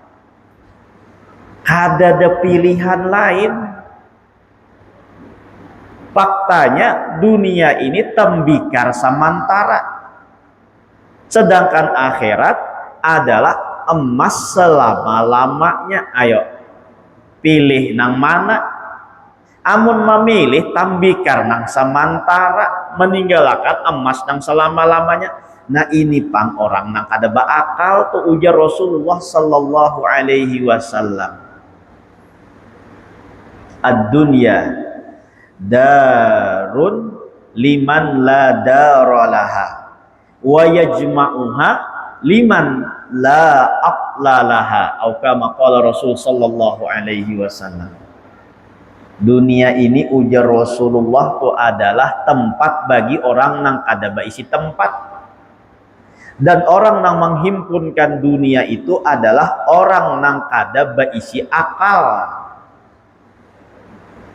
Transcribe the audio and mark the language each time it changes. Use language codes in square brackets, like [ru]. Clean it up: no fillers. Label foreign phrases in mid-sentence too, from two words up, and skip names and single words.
[id] Ada pilihan lain. Faktanya dunia ini tembikar sementara, sedangkan akhirat adalah emas selama-lamanya. [bjn] Ayo pilih nang mana? Amun memilih tembikar nang sementara, meninggalkan emas nang selama-lamanya, nah ini pang orang nang kada bakal tuh ujar Rasulullah [ar] صلى الله عليه وسلم. الدنيا دار من لا دار له ويجمعها من لا عقل له, atau كما قال رسول صلى الله عليه وسلم. [bjn] Dunia ini ujar Rasulullah itu adalah tempat bagi orang nang kada baisi tempat, dan orang nang menghimpunkan dunia itu adalah orang nang kada baisi akal.